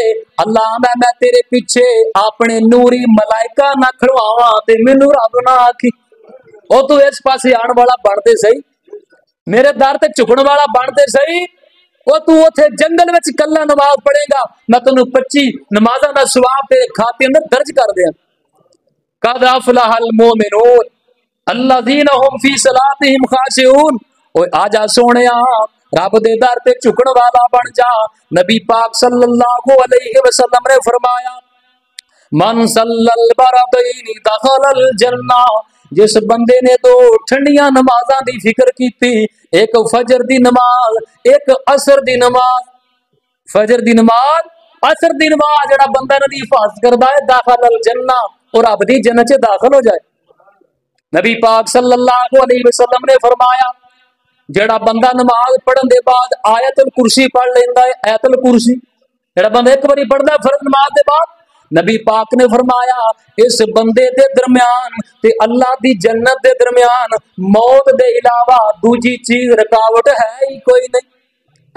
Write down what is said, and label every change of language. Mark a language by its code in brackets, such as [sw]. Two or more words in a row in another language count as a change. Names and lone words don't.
[pa] اللہ میں تیرے پیچھے اپنے نوری ملائکہ نہ کھڑواواں تے مینوں رب نہ آکھی او تو اس پاسے آنے والا بن تے سہی، میرے در تے جھکن والا بن تے سہی، او تو اوتھے جنگل وچ کلا نماز پڑھے گا، میں تینوں 25 نمازاں دا ثواب تیرے کھاتے اندر درج کر دیا. [ar] قد أفلح المؤمنون الذين هم في صلاتهم خاشعون. [pa] اوئے آجا سوہنیا رب دے در تے جھکن والا بن جا. نبی پاک صلی اللہ علیہ وسلم نے فرمایا [ar] من صلى البردين دخل الجنة, [pa] جس بندے نے 2 ٹھنڈیاں نمازاں دی فکر کیتی، اک فجر دی نماز، اک عصر دی نماز، فجر دی نماز، عصر دی نماز، جیہڑا بندا ندی حفاظت کردا ہے [ar] دخل الجنة, [pa] اور رب دی جنت چ داخل ہو جائے. نبی پاک صلی اللہ علیہ وسلم نے فرمایا جیہڑا بندا نماز پڑھن دے بعد آیت الکرسی پڑھ لیندا ہے، آیت الکرسی جیہڑا بندا اک واری پڑھدا فرض نماز دے بعد، نبی پاک نے فرمایا اس بندے دے درمیان تے اللہ دی جنت دے درمیان موت دے علاوہ دوجی چیز رکاوٹ ہے ہی کوئی نہیں.